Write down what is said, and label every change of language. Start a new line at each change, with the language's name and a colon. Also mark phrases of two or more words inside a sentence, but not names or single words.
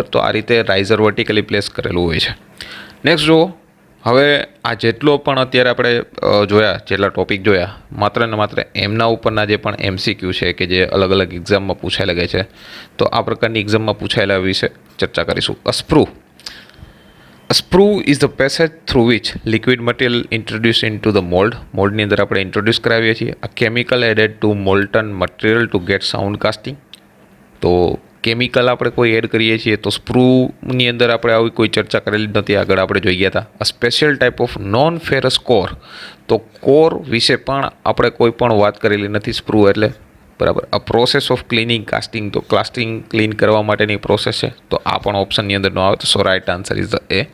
Gujarati: તો આ રીતે
English: riser vertically place
Gujarati: કરેલું હોય છે. નેક્સ્ટ જુઓ, હવે આ જેટલો પણ અત્યારે આપણે જોયા, જેટલા ટોપિક જોયા, માત્ર ને માત્ર એમના ઉપરના જે પણ MCQ છે કે જે અલગ અલગ એક્ઝામમાં પૂછાયેલા ગયા છે, તો આ પ્રકારની એક્ઝામમાં પૂછાયેલા વિશે ચર્ચા કરીશું.
English: A sprue is the passage through which liquid material introduced into the mold.
Gujarati: મોલ્ડની અંદર આપણે ઇન્ટ્રોડ્યુસ કરાવીએ છીએ.
English: A chemical added to molten material to get sound casting.
Gujarati: તો કેમિકલ આપણે કોઈ એડ કરીએ છીએ તો સ્પ્રૂની અંદર આપણે આવી કોઈ ચર્ચા કરેલી નથી, આગળ આપણે જોઈ ગયા હતા.
English: a special type of non ferrous core,
Gujarati: તો કોર વિશે પણ આપણે કોઈ પણ વાત કરેલી નથી સ્પ્રૂ એટલે, બરાબર.
English: a process of cleaning casting,
Gujarati: તો
English: casting clean
Gujarati: કરવા માટેની પ્રોસેસ છે, તો આ પણ ઓપ્શનની અંદર ન આવે, તો
English: so right answer is the A.